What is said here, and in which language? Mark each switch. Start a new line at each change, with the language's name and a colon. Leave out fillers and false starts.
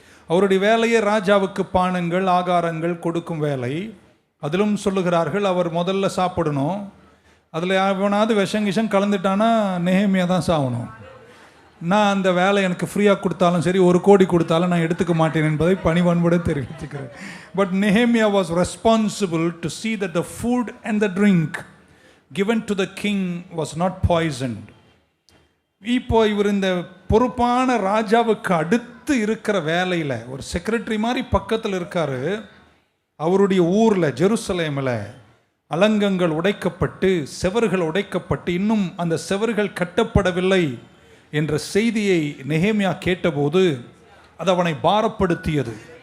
Tamil: அவருடைய வேலையே ராஜாவுக்கு பானங்கள் ஆகாரங்கள் கொடுக்கும் வேலை. அதிலும் சொல்லுகிறார்கள் அவர் முதல்ல சாப்பிடணும், அதில் எவனாவது விஷம் கலந்துட்டானா நெகேமியா தான் சாகணும். நான் அந்த வேலை எனக்கு ஃப்ரீயாக கொடுத்தாலும் சரி, 1 கோடி கொடுத்தாலும் நான் எடுத்துக்க மாட்டேன் என்பதை பணிவன்போடு தெரிவித்துக்கிறேன்.
English: But நெகேமியா was responsible to see that the food and the drink given to the king was not poisoned.
Tamil: இப்போ இவர் இந்த பொறுப்பான ராஜாவுக்கு அடுத்து இருக்கிற வேலையில் ஒரு செக்ரட்டரி மாதிரி பக்கத்தில் இருக்காரு. அவருடைய ஊரில் ஜெருசலேமில் அலங்கங்கள் உடைக்கப்பட்டு செவர்கள் உடைக்கப்பட்டு இன்னும் அந்த செவர்கள் கட்டப்படவில்லை என்ற செய்தியை நெகேமியா கேட்டபோது அது அவனை பாரப்படுத்தியது.